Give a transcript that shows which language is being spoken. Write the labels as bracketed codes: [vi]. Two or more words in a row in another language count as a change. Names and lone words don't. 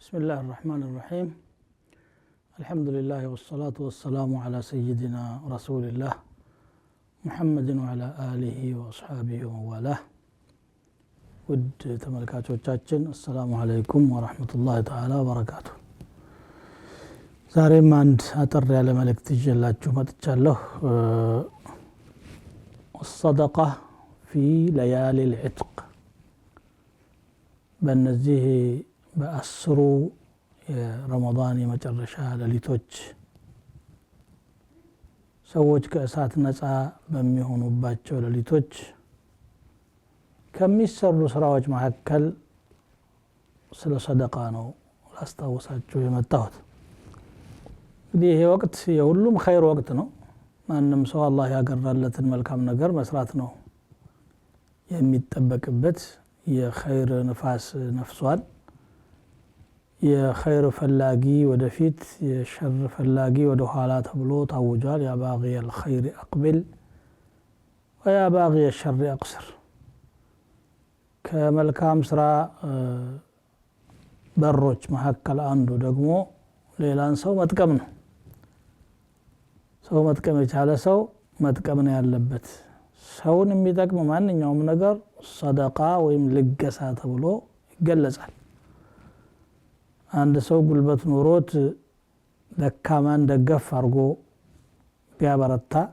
[ar] بسم الله الرحمن الرحيم الحمد لله والصلاة والسلام على سيدنا رسول الله محمد وعلى آله وأصحابه وموالاه ود تملكاتوቻችን السلام عليكم ورحمة الله تعالى وبركاته [am] ዛሬም አንድ አጠር ያለ መልእክት ይዤላችሁ መጥቻለሁ [ar] الصدقة في ليالي العتق [am] በእነዚህ በአስሩ የረመዳን የመጨረሻ ሌሊቶች ሰዎች ከእሳት ነፃ በሚሆኑባቸው ሌሊቶች ከሚሰሩ ስራዎች መካከል ስለ ሰደቃ ነው ላስታውሳችሁ የመጣሁት። እንግዲህ ይሄ ወቅት የሁሉም ኸይር ወቅት ነው። ማንም ሰው አላህ ያገራለትን መልካም ነገር መስራት ነው የሚጠበቅበት። የኸይር ንፋስ ነፍሷል። የኸይር ፈላጊ ወደፊት የሸር ፈላጊ ወደ ኋላ ተብሎ ታውጇል። [ar] يا باغي الخير أقبل ويا باغي الشر أقصر። [am] ከመልካም ስራ በሮች መካከል አንዱ ደግሞ ሌላን ሰው መጥቀም ነው። ሰው መጥቀም የቻለ ሰው መጥቀም ነው ያለበት። ሰውን የሚጠቅም ማንኛውም ነገር ሰደቃ ወይም ልገሳ ተብሎ ይገለጻል። አንድ ሰው ጉልበት ኖሮት ደካማን ደገፍ አድርጎ ቢያበረታ